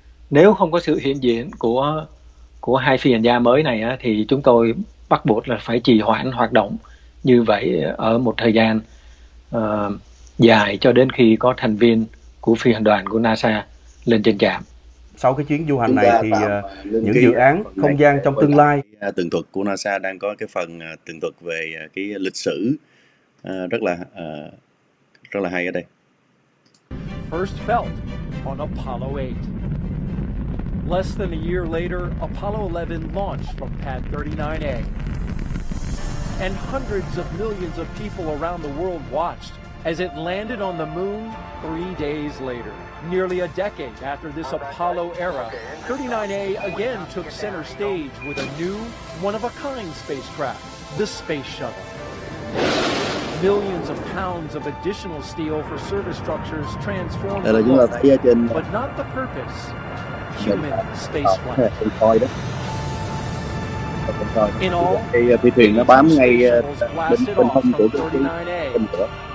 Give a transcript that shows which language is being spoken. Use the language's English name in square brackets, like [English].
[Vietnamese] Nếu không có sự hiện diện của hai phi hành gia mới này thì chúng tôi bắt buộc là phải trì hoãn hoạt động như vậy ở một thời gian dài cho đến khi có thành viên của phi hành đoàn của NASA lên trên trạm. Sau cái chuyến du hành này thì những dự án không gian trong tương lai, tường thuật của NASA đang có cái phần tường thuật về cái lịch sử rất là hay ở đây. [English] First felt on Apollo 8. Less than a year later, Apollo 11 launched from pad 39A. And hundreds of millions of people around the world watched as it landed on the moon 3 days later. Nearly a decade after this Apollo era, 39A again took center stage with a new, one-of-a-kind spacecraft, the Space Shuttle. Millions of pounds of additional steel for service structures transformed the world, but not the purpose, human spaceflight. In all, [Vietnamese] phi thuyền nó bám ngay bên hông của cái tên lửa.